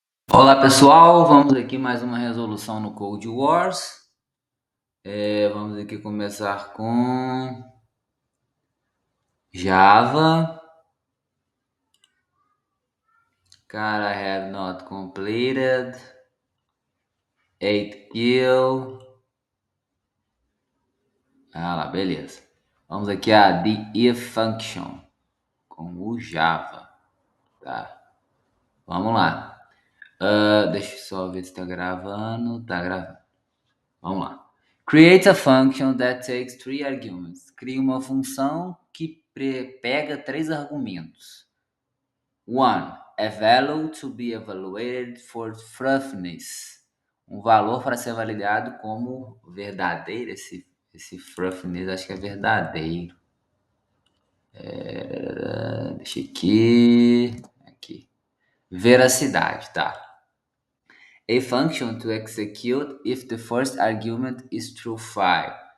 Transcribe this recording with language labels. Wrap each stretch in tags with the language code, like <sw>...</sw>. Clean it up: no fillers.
<pt>Olá pessoal, vamos aqui mais uma resolução no Code Wars. Vamos aqui começar com Java. Cara,</pt> <en>I have not completed 8 kill.</en> <pt>Ah lá, beleza. Vamos aqui a</pt> <en>the if function</en> <pt>com o Java, tá? Vamos lá. Deixa eu só ver se tá gravando. Tá gravando. Vamos lá.</pt> <en>Create a function that takes three arguments.</en> <pt>Cria uma função que pega três argumentos.</pt> <en>1. A value to be evaluated for truthness.</en> <pt>Um valor para ser validado como verdadeiro. Esse truthness acho que é verdadeiro. Deixa aqui. Veracidade, tá?</pt> <en>A function to execute if the first argument is true 5.</en>